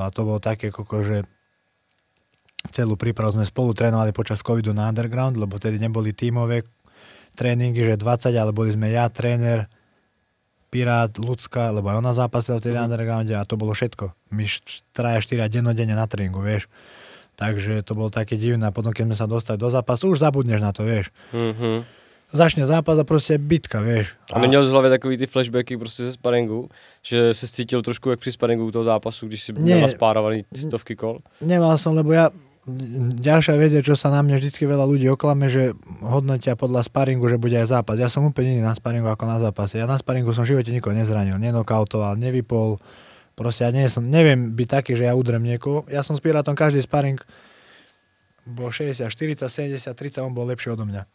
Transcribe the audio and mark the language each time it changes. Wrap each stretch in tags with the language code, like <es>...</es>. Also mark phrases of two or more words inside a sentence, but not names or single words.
<sk>A to bolo také, že celú prípravu sme spolu trénovali počas covidu na underground, lebo vtedy neboli tímové tréningy, že 20, ale boli sme ja, tréner, Pirát, Lucka, lebo aj ona zápasila v tej undergrounde a to bolo všetko. My 3-4 dennodenne na tréningu, vieš. Takže to bolo také divné a potom, keď sme sa dostali do zápasu, už zabudneš na to, vieš. Začne zápas a prostě bitka, vieš.</sk> <cs>A neměl z hlavy takový ty flashbacky prostě ze sparingu, že se cítil trošku jak při sparingu toho zápasu, když si měl naspárovaný stovky kol?</cs> <sk>Nemal som, lebo ja ďalšia vec je, čo sa na mne vždycky veľa ľudí oklame, že hodnotia podľa sparingu, že bude aj zápas. Ja som úplne iný na sparingu ako na zápase. Ja na sparingu som v živote nikoho nezranil, nenokautoval, nevypol. Proste ja neviem byť taký, že ja udrem niekoho. Ja som s Pirátom, každý sparing bol 60, 40, 70, 30, on bol lepší odo mňa.</sk>